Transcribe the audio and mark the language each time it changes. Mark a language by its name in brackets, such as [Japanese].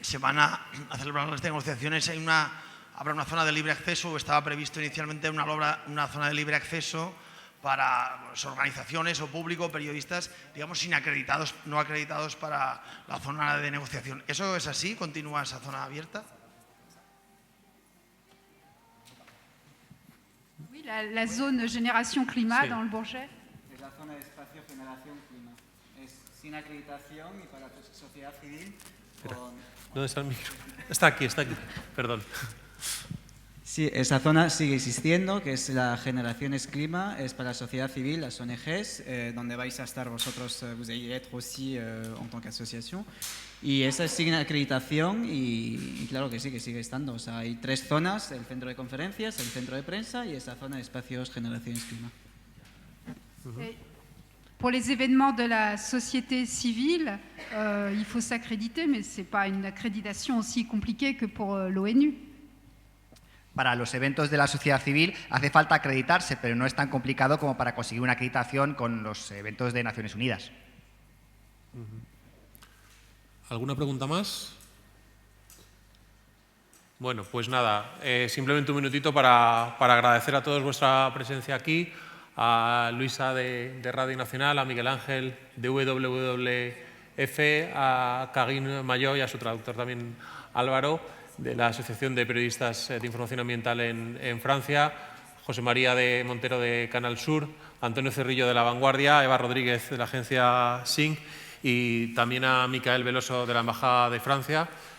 [Spanish] se van a celebrar las negociaciones, habrá una zona de libre acceso, o estaba previsto inicialmente una zona de libre acceso para organizaciones o público, periodistas, digamos, no acreditados para la zona de negociación. ¿Eso es así? ¿Continúa esa zona abierta? [French] Oui, la zone génération climat [Spanish] Sí. [French] dans le Bourget. [Spanish] Es la zona de espacio generación clima. Es sin acreditación y para sociedad civil. ¿Dónde está el micro? Está aquí, perdón. Sí, esa zona sigue existiendo, que es la Generaciones Clima, es para la sociedad civil, las ONGs, donde vais a estar vosotros, [French] vous allez être aussi en tant qu'asociación. [Spanish] Y esa sigue en acreditación y claro que sigue estando. O sea, hay 3 zonas, el centro de conferencias, el centro de prensa y esa zona de espacios Generaciones Clima. [French] Pour les événements de la société civile, il faut s'accréditer, mais ce n'est pas une accréditation aussi compliquée que pour l'ONU. [Spanish] Para los eventos de la sociedad civil hace falta acreditarse, pero no es tan complicado como para conseguir una acreditación con los eventos de Naciones Unidas. ¿Alguna pregunta más? Bueno, pues nada, simplemente un minutito para agradecer a todos vuestra presencia aquí, a Luisa de Radio Nacional, a Miguel Ángel de WWF, a Karine Maillot y a su traductor también Álvaro, de la Asociación de Periodistas de Información Ambiental en Francia, José María de Montero de Canal Sur, Antonio Cerrillo de La Vanguardia, Eva Rodríguez de la agencia SINC y también a Micael Veloso de la Embajada de Francia.